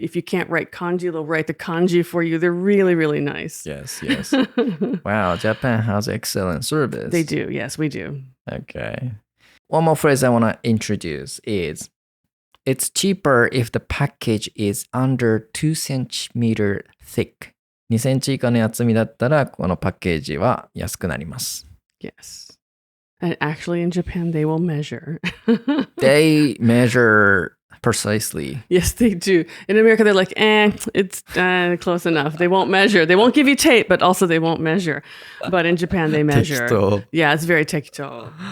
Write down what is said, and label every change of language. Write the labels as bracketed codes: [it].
[en] If you can't write kanji, they'll write the kanji for you. They're really, really nice. Yes. Wow, Japan has excellent service. They do. Yes, we do. Okay. One more phrase I want to introduce is, it's cheaper if the package is under 2 centimeter thick. [ja] 2センチ以下の厚みだったら、このパッケージは安くなります。 [en] Yes. And actually in Japan, they will measure. They measure precisely. Yes, they do. In America, they're like, it's close enough. They won't measure. They won't give you tape, but also they won't measure. But in Japan, they measure. [ja] 適当。 [en] Yeah, it's very tekito.